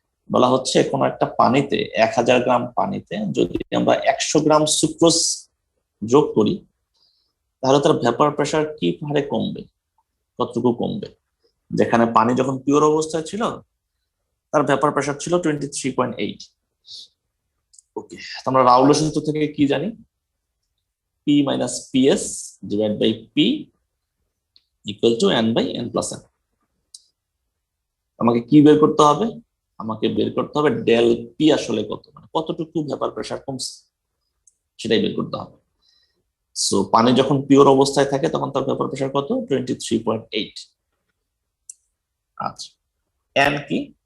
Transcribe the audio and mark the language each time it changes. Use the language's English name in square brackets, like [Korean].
[Bangla] বলা হচ্ছে কোন একটা পানিতে 1000 গ্রাম পানিতে যদি আমরা 100 গ্রাম সুক্রোজ যোগ করি, তাহলে তার ভেপার প্রেসার কি হারে কমবে, কতটুকু কমবে। যেখানে পানি যখন পিওর অবস্থায় ছিল তার ভেপার প্রেসার ছিল 23.8। ওকে, আমরা রাউলের সূত্র থেকে কি জানি? [English] P minus PS divided by P equal to n by n plus n. [Bangla] আমাকে কি বের করতে হবে? আমাকে বের করতে হবে ডেল পি আসলে কত, মানে কতটুকু ভেপার প্রেসার কমছে সেটাই বের করতে হবে। সো পানি যখন পিওর অবস্থায় থাকে তখন তার ভেপার প্রেসার কত? 23.8। আচ্ছা, n কি?